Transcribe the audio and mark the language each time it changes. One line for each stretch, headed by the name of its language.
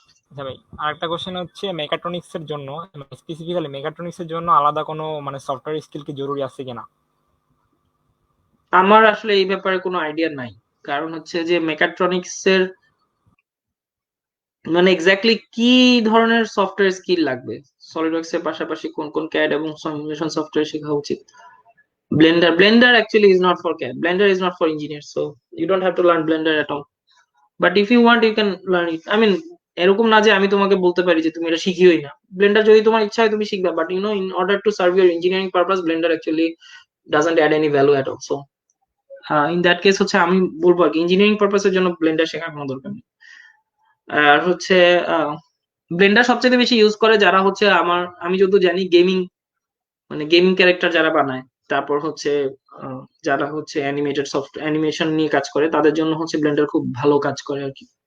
Bangla: আচ্ছা ভাই, আরেকটা কোশ্চেন হচ্ছে, মেকাট্রনিক্স এর জন্য, স্পেসিফিক্যালি মেকাট্রনিক্স এর জন্য আলাদা কোনো মানে সফটওয়্যার স্কিল কি জরুরি আছে কিনা? আমার আসলে এই ব্যাপারে কোনো আইডিয়া নাই, কারণ হচ্ছে যে মেকাট্রনিক্স এর মানে এক্স্যাক্টলি কি ধরনের সফটওয়্যার স্কিল লাগবে, সলিডওয়ার্কস এর পাশাপাশি কোন কোন ক্যাড এবং সিমুলেশন সফটওয়্যার শেখা উচিত।
English: Blender actually is not for CAD. Blender is not for engineers, so you don't have to learn Blender at all. But if you want, you can learn it.
Bangla: I mean, এরকম না যে আমি তোমাকে বলতে পারি যে তুমি এটা শিখিওই না। ব্লেন্ডার যদি তোমার ইচ্ছা হয় তুমি শিখবা, but
English: in order to serve your engineering purpose, Blender actually doesn't add any value at all. So
Bangla: in that case হচ্ছে আমি বলবো আর কি ইঞ্জিনিয়ারিং পারপাসের জন্য ব্লেন্ডার শেখার কোনো দরকার নেই। আর হচ্ছে ব্লেন্ডার সবচেয়ে বেশি ইউজ করে যারা হচ্ছে আমি যত জানি গেমিং, মানে গেমিং ক্যারেক্টার যারা বানায়, তারপর হচ্ছে যারা হচ্ছে অ্যানিমেটেড অ্যানিমেশন নিয়ে কাজ করে, তাদের জন্য হচ্ছে ব্লেন্ডার খুব ভালো কাজ করে আর কি।